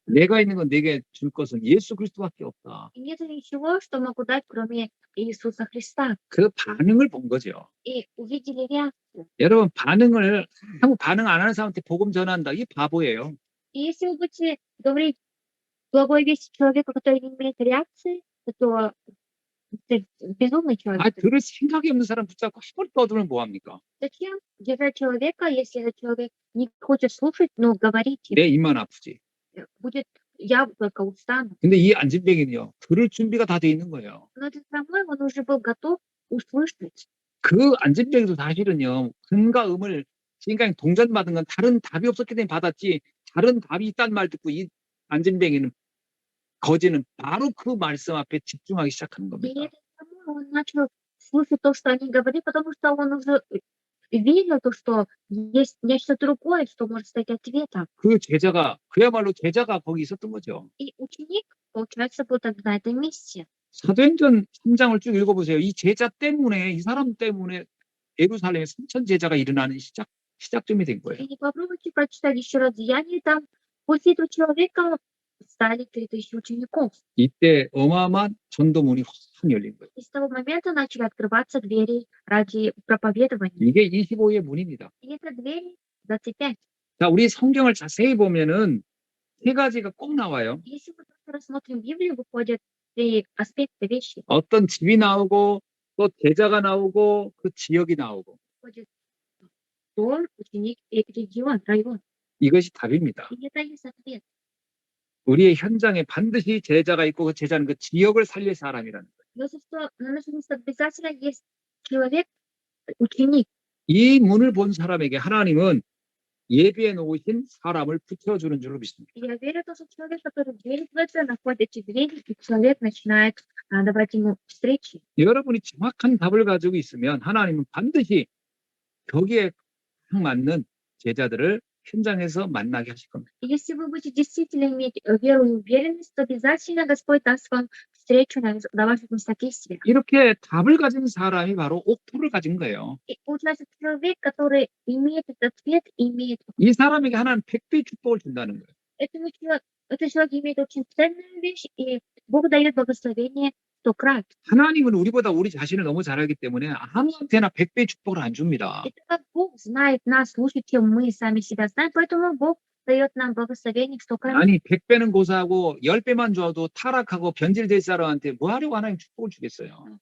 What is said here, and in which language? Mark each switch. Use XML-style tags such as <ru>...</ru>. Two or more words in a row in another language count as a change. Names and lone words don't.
<ko>내가 있는 건 내게 줄 것은 예수 그리스도밖에 없다.</ko> <ru>И нету ничего, что могу дать, кроме Иисуса Христа.</ru> <ko>그 반응을 본 거죠.</ko> <ru>И увидели реакцию.</ru> <ko>여러분 반응을 아무 반응 안 하는 사람한테 복음 전한다. 이 바보예요.</ko> <ru>И если вы будете говорить благой вести человеку, который не имеет реакции, то это безумный человек.</ru> <ko>아 들을 생각이 없는 사람 붙잡고 한번 떠들면 뭐 합니까?</ko> <ru>Зачем держать человека, если этот человек не хочет слушать, но говорить,</ru> <ko>내 입만 아프지.</ko> <ru>будет я только устану.</ru> <ko>근데 이 안진뱅이는요. 들을 준비가 다 돼 있는 거예요.</ko> <ru>Но этот хромой, он уже был готов услышать.</ru> <ko>그 안진뱅이도 사실은요. 금과 음을 지금까지 동전받은 건 다른 답이 없었기 때문에 받았지 다른 답이 있다는 말 듣고 이 안진뱅이는 거지는 바로 그 말씀 앞에 집중하기 시작하는</ko> <ru>И</ru> <ko>겁니다.</ko> <ru>этот хромой, он начал слушать то, что они говорили, потому что он уже верил, то, что есть нечто другое, что может стать ответом.</ru> <ko>그 제자가 그야말로 제자가 거기 있었던 거죠.</ko> <ru>И ученик, получается, был тогда на этом месте.</ru> <ko>사도행전 3장을 쭉 읽어보세요. 이 제자 때문에 이 사람 때문에 예루살렘에 3천 제자가 일어나는 시작점이 된 거예요.</ko> <ru>И попробуйте прочитать еще раз Деяния, там после этого человека стали 3000 учеников.</ru> <ko>이때 어마어마한 전도문이 확 열린 거예요.</ko> <ru>И с того момента начали открываться двери ради проповедования.</ru> <ko>이게 25의 문입니다.</ko> <ru>И это двери 25.</ru> <ko>자, 우리 성경을 자세히 보면은 세 가지가 꼭 나와요.</ko> <ru>Если мы просто рассмотрим Библию, выходят 3 аспекта вещи.</ru> <ko>어떤 집이 나오고 또 제자가 나오고 그 지역이 나오고</ko> <ru>Выходит дом, ученик и регион, район.</ru> <ko>이것이 답입니다.</ko> <ru>И это есть ответ.</ru> <ko>우리의 현장에 반드시 제자가 있고 그 제자는 그 지역을 살릴 사람이라는 거예요.</ko> <ru>Потому что на нашем месте обязательно есть человек, ученик.</ru> <ko>이 문을 본 사람에게 하나님은 예비해 놓으신 사람을 붙여주는 줄로 믿습니다.</ko> <ru>И я верю, что человек, который верит в это, находит эти двери, и человек начинает давать ему встречи.</ru> <ko>여러분이 정확한 답을 가지고 있으면 하나님은 반드시 거기에 딱 맞는 제자들을 현장에서 만나게 하실 겁니다.</ko> <ru>И если вы будете действительно иметь веру и уверенность, то обязательно Господь даст вам встречу на ваших местах действия.</ru> <ko>이렇게 답을 가진 사람이 바로 옥토를 가진 거예요.</ko> <ru>И получается, человек, который имеет этот ответ, имеет</ru> <ko>이 사람에게 하나는 100배의 축복을 준다는 거예요.</ko> <ru>этот человек имеет очень ценную вещь, и Бог дает благословение 100 крат.</ru> <ko>하나님은 우리보다 우리 자신을 너무 잘 알기 때문에 아무한테나 100배의 축복을 안 줍니다.</ko> <ru>Это как Бог знает нас лучше, чем мы сами себя знаем, поэтому Бог дает нам благословение в 100 крат.</ru> <ko>아니 100배는 고사하고 10배만 줘도 타락하고 변질될 사람한테 뭐 하려고 하나님 축복을 주겠어요.</ko>